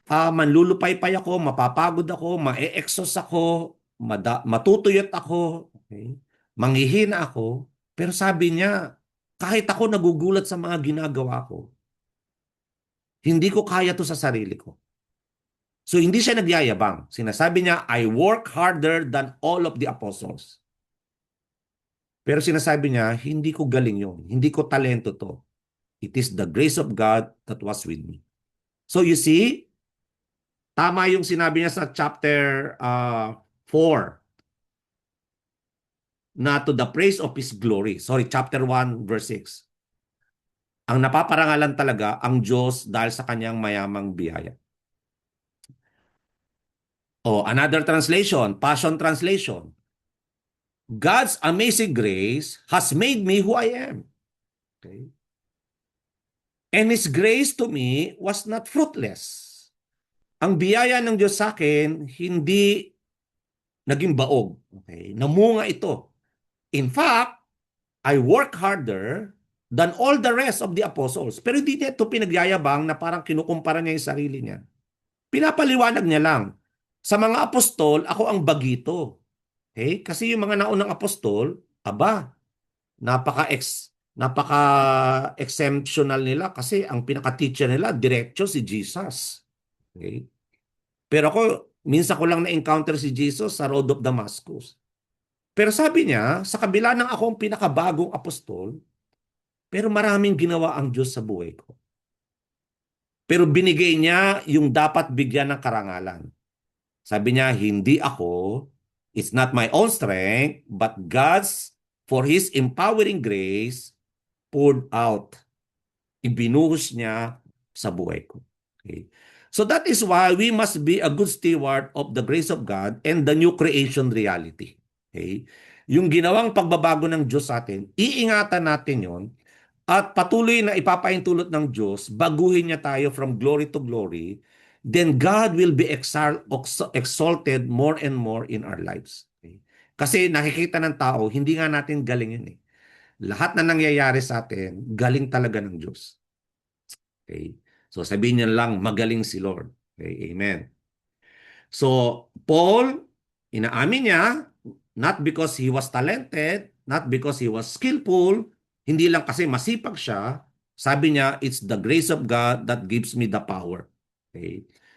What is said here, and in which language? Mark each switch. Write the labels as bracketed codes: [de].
[tl] Manlulupaypay ako, mapapagod ako, ma-exhaust ako, matutuyot ako, okay? Manghihina ako. Pero sabi niya, kahit ako nagugulat sa mga ginagawa ko, hindi ko kaya to sa sarili ko. So hindi siya nagyayabang. Sinasabi niya, [en] I work harder than all of the apostles. [tl] Pero sinasabi niya, hindi ko galing yun. Hindi ko talento to. [en] It is the grace of God that was with me. So you see, [tl] tama yung sinabi niya sa chapter 4 na [en] to the praise of His glory. Sorry, chapter 1 verse 6. [tl] Ang napaparangalan talaga ang Diyos dahil sa kanyang mayamang biyaya. [en] Another translation, Passion Translation. God's amazing grace has made me who I am. Okay? And His grace to me was not fruitless. [tl] Ang biyaya ng Diyos sa akin, hindi naging baog. Okay? Namunga ito. [en] In fact, I work harder than all the rest of the apostles. [tl] Pero hindi niya ito pinagyayabang na parang kinukumpara niya yung sarili niya. Pinapaliwanag niya lang. Sa mga apostol, ako ang bagito. Okay? Kasi yung mga naunang apostol, aba, napaka-exceptional nila kasi ang pinaka-teacher nila, diretso si Jesus. Okay? Pero ako, minsan ko lang na-encounter si Jesus sa Road of Damascus. Pero sabi niya, sa kabila ng ako ang pinakabagong apostol, pero maraming ginawa ang Diyos sa buhay ko. Pero binigay niya yung dapat bigyan ng karangalan. Sabi niya, hindi ako, [en] it's not my own strength, but God's, for His empowering grace, poured out. [tl] Ibinuhos niya sa buhay ko. Okay? [en] So that is why we must be a good steward of the grace of God and the new creation reality. [tl] Okay? Yung ginawang pagbabago ng Diyos sa atin, iingatan natin yon at patuloy na ipapaintulot ng Diyos, baguhin niya tayo [en] from glory to glory, then God will be exalted more and more in our lives. [tl] Okay? Kasi nakikita ng tao, hindi nga natin galing yun eh. Lahat na nangyayari sa atin, galing talaga ng Diyos. Okay? So sabihin niyo lang, magaling si Lord. Okay? Amen. [en] So, Paul, [tl] inaamin niya, [en] not because he was talented, not because he was skillful, [tl] hindi lang kasi masipag siya, sabi niya, [en] it's the grace of God that gives me the power. Okay?